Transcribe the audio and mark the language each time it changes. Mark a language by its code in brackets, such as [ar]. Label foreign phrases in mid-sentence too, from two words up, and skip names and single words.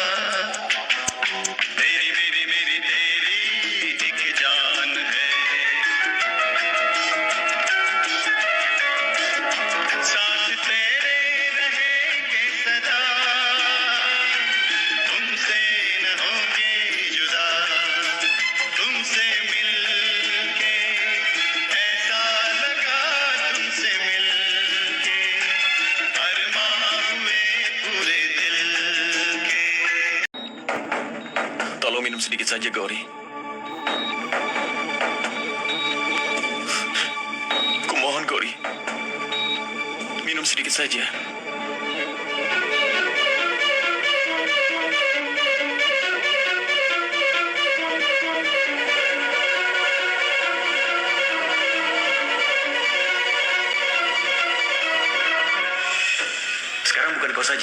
[hi] तेरी मेरी मेरी तेरी एक जान है साथ तेरे रहेंगे सदा तुमसे न होंगे जुदा तुमसे मिलके ऐसा लगा तुमसे मिलके अरमां हुए पूरे दिल के [id] Tolong minum sedikit saja, Gauri. Kumohon, Gauri. Minum sedikit saja. Sekarang bukan kau saja.